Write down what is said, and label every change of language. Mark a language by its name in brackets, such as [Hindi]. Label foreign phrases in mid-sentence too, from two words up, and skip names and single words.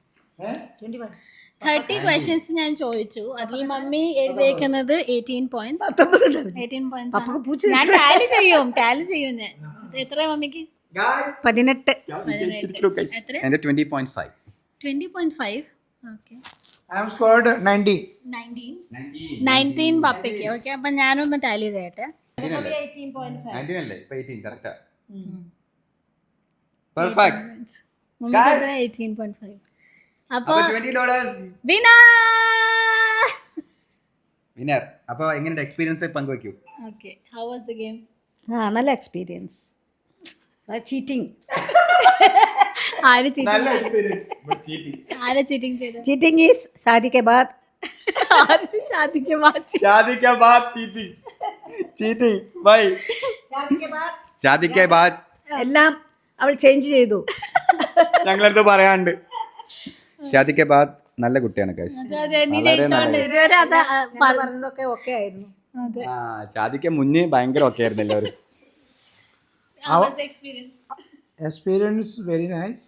[Malayalam] 30 ക്വസ്റ്റ്യൻസ് ഞാൻ ചോദിച്ചു. അതിൽ മമ്മി എഴുതിയേക്കുന്നത് 18 പോയിന്റ്സ്. 18 പോയിന്റ്സ്. ഞാൻ ടാലി ചെയ്യും ഞാൻ. എത്ര മമ്മിക്ക്? 18. എത്ര? എന്റെ 20.5. 20.5. ഓക്കെ. [English] I am scored 90. [Malayalam] 19 പപ്പയ്ക്ക്. ഓക്കെ, അപ്പൊ ഞാനൊന്ന് ടാലി ചെയ്യട്ടെ. 18.5. അല്ലേ? ഇപ്പൊ 18 കറക്റ്റാ. പെർഫെക്റ്റ്. 18.5. അപ്പൊ $20 വിന്നർ. അപ്പൊ എങ്ങനെയുണ്ട് എക്സ്പീരിയൻസ് പങ്കുവെക്കൂ. [English] Okay, how was the game? [Malayalam] നല്ല എക്സ്പീരിയൻസ്. ചീറ്റിംഗ്. ആര് ചീറ്റിംഗ് ചെയ്തു? [English] cheating is [Hindi] शादी के बाद. शादी के बाद [Malayalam] എല്ലാം അവൾ ചേഞ്ച് ചെയ്തു. ഞങ്ങളടുത്ത് പറയാണ്ട്. [Hindi] शादी के बाद [Malayalam] നല്ല കുട്ടിയാണ് ഗൈസ്. പറഞ്ഞതൊക്കെ ഓക്കെ ആയിരുന്നു. ഷാദിക്ക് മുന്നേ ഭയങ്കര ഓക്കെ ആയിരുന്നു എല്ലാവരും. [English] experience very nice.